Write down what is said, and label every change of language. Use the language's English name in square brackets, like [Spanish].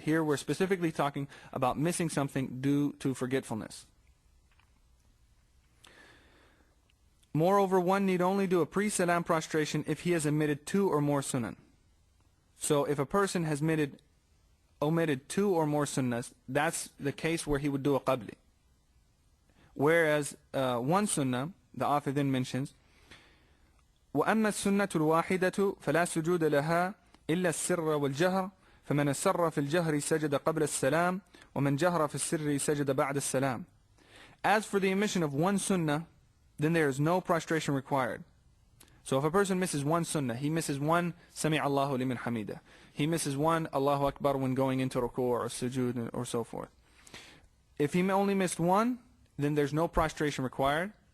[English] Here we're specifically talking about missing something due to forgetfulness. Moreover, one need only do a pre-salam prostration if he has omitted 2 or more sunan. So if a person has omitted 2 or more sunnahs, that's the case where he would do a qabli. Whereas one sunnah, the author then mentions, [Arabic] وَأَمَّا السُّنَّةُ الْوَاحِدَةُ فَلَا سُجُودَ لَهَا إِلَّا السِّرَّ وَالْجَهْرَ فَمَنْ أَسَرَّ فِي الْجَهْرِ سَجَدَ قَبْلَ السَّلَامِ وَمَنْ جَهْرَ فِي السِّرِّ سَجَدَ بَعْدَ السَّلَامِ. [English] As for the omission of one sunnah, then there is no prostration required. So if a person misses one sunnah, he misses one Sami' Allahu liman hamida, he misses one Allahu Akbar when going into ruku' or sujood or so forth. If he only missed one, then there's no prostration required.